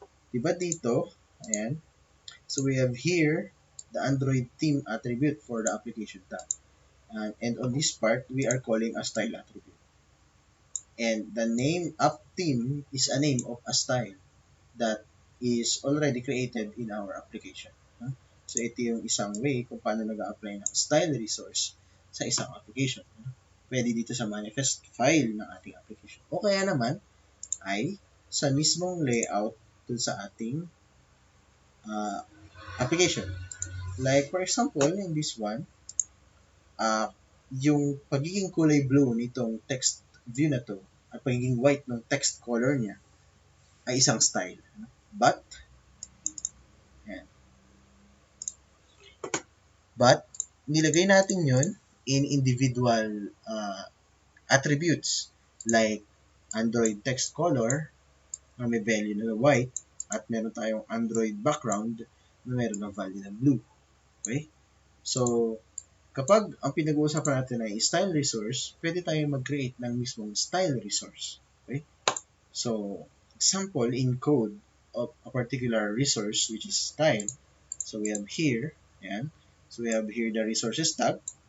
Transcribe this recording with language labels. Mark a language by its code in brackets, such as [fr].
[tl] Diba dito, ayan, [en] so we have here the Android theme attribute for the application tab. And on this part, we are calling a style attribute. And the name app theme is a name of a style that is already created in our application. [tl] So, ito yung isang way kung paano nag-a-apply ng style resource sa isang application. Pwede dito sa manifest file ng ating application. O kaya naman ay sa mismong layout dun sa ating application. Like, for example, in this one, yung pagiging kulay blue nitong text view na to at pagiging white ng text color niya ay isang style. But nilagay natin yun in individual attributes like Android text color na may value na white at meron tayong Android background na meron ng value na blue. Okay? So, kapag ang pinag-uusapan natin ay style resource, pwede tayong mag-create ng mismong style resource. [en] Okay? So, example in code of a particular resource which is style. So, we have here, [tl] ayan. [en] So, we have here the resources tag.